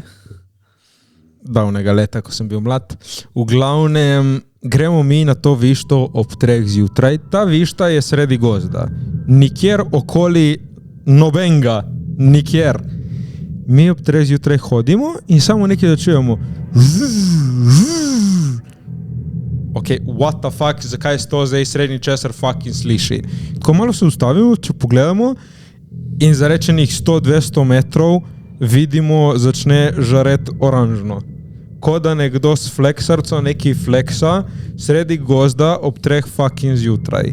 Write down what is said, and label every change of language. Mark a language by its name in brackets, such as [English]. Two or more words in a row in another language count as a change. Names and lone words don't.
[Slovenian] Davnega leta, ko sem bil mlad. V glavnem, gremo mi na to višto ob 3 zjutraj. Ta višta je sredi gozda. Nikjer okoli nobenga. Nikjer. Mi ob 3 zjutraj hodimo in samo nekaj začujemo. [English] Ok, what the fuck, [Slovenian] zakaj se to zdaj srednji česar fucking sliši? Tako malo se ustavimo, če pogledamo in za rečenih 100-200 metrov vidimo, začne žaret oranžno. Ko da nekdo s fleksarco neki fleksa sredi gozda ob 3 fucking zjutraj.